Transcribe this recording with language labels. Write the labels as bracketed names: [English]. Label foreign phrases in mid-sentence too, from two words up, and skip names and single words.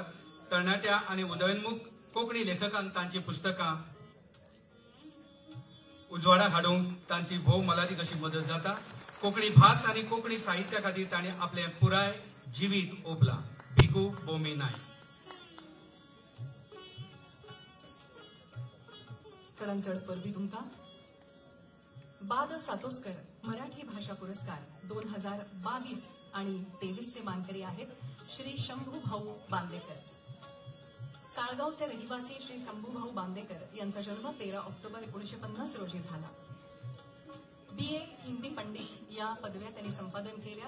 [Konkani] तरणाट्या आणि उदयनमुख कोंकणी लेखकांक तांची पुस्तकां उजवाडाक हाडूंक तांची भोव मोलादीक अशी मदत जाता. कोंकणी भास आणि कोंकणी साहित्या खातीर ताणें आपले पुराय जिवीत ओंपला. भिकू बोमी नायक. चढन चढ परबी तुमकां. [Marathi] बाद सातोस्कर मराठी भाषा पुरस्कार 2022 आणि 23 चे मानकरी आहेत श्री शंभू भाऊ बांदेकर. साळगावचे रहिवासी श्री शंभू भाऊ बांदेकर यांचा जन्म 13 ऑक्टोबर 1950 रोजी झाला. BA हिंदी पंडित या पदव्या त्यांनी संपादन केल्या.